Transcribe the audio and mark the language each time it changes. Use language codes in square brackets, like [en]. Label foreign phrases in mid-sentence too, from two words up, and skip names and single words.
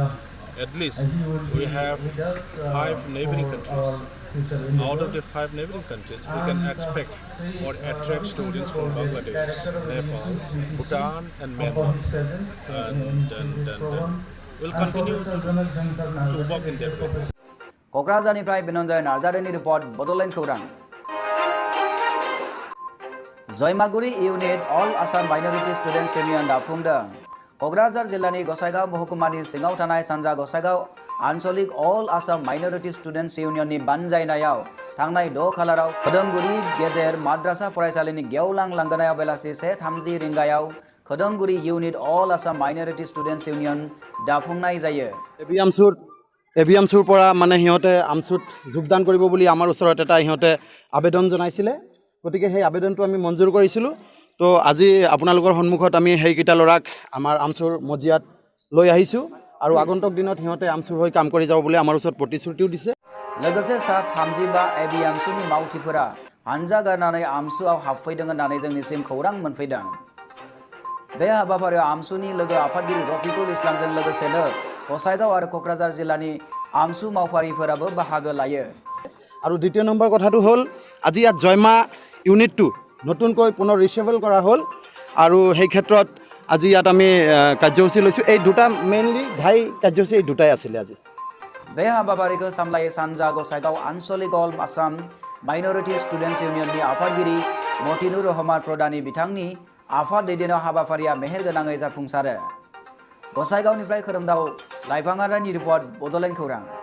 [en] At least we have 5 neighboring countries. Out of the 5 neighboring countries, we can expect or attract students from Bangladesh, Nepal, Bhutan and Myanmar. And we'll continue to work in that way. [brx] क'क्राझारनिफ्राय बिनन्जय नार्जारिनि रिपर्ट बड'लेण्ड खौरां। जयमागुरि इउनिट अल आसाम माइनरिटी स्टुडेन्ट्स इउनियन दाफुंदों। क'क्राझार जिल्लानि गसाइगाव महकुमानि सिङाव थानाय सानजा गसाइगाव आन्चलिक अल आसाम माइनरिटी स्टुडेन्ट्स इउनियननि बानजायनायाव थांनाय 6 खालाराव खोदोमगुरि गेजेर माद्रासा फरायसालिनि गेवलां लांगोनायाव बेलासि 1:30 रिंगायाव खोदोमगुरि इउनिट अल आसाम माइनरिटी स्टुडेन्ट्स इउनियन दाफुंनाय जायो। [as] এবিএমচুৰ পৰা মানে সিহঁতে আমচুত যোগদান কৰিব বুলি আমাৰ ওচৰত এটা সিহঁতে আবেদন জনাইছিলে, গতিকে সেই আবেদনটো আমি মঞ্জুৰ কৰিছিলোঁ। তো আজি আপোনালোকৰ সন্মুখত আমি সেইকেইটা ল'ৰাক আমাৰ আমচুৰ মজিয়াত লৈ আহিছোঁ আৰু আগন্তুক দিনত সিহঁতে আমচুৰ হৈ কাম কৰি যাব বুলি আমাৰ ওচৰত প্ৰতিশ্ৰুতিও দিছে। [brx] लोगोसे सा 35 एबिएमसुनि मावथिफोरा हानजा गारनानै आमसुआव हाबफैदों होननानै जोंनिसिम खौरां मोनफैदों। बे हाबाफारियाव आमसुनि लोगो आफादगिरि रफिकुल इस्लामजों लोगोसेनो गसाइगाव आरो क'क्राझार जिल्लानि आमसु मावफारिफोराबो बाहागो लायो। [as] আৰু দ্বিতীয় নম্বৰ কথাটো হ'ল আজি ইয়াত জয়মা ইউনিটটো নতুনকৈ পুনৰ ৰিচেবল কৰা হ'ল আৰু সেই ক্ষেত্ৰত আজি ইয়াত আমি কাৰ্যসূচী লৈছোঁ। এই দুটা মেইনলি ঘাই কাৰ্যসূচী এই দুটাই আছিলে আজি। [brx] बे हाबाफारिखौ सामलायो सानजा गसाइगाव आनसलिक अल आसाम माइनरिटी स्टुडेन्ट्स इउनियननि आफादगिरि मतिनुर रहमान प्रधाननि बिथांनि आफाद दैदेननायाव हाबाफारिया मेहेरगोनाङै जाफुंसारो। गसाइगावनिफ्राय खोरोमदाव लाइफाङारानि रिपर्ट बड'लेण्ड खौरां।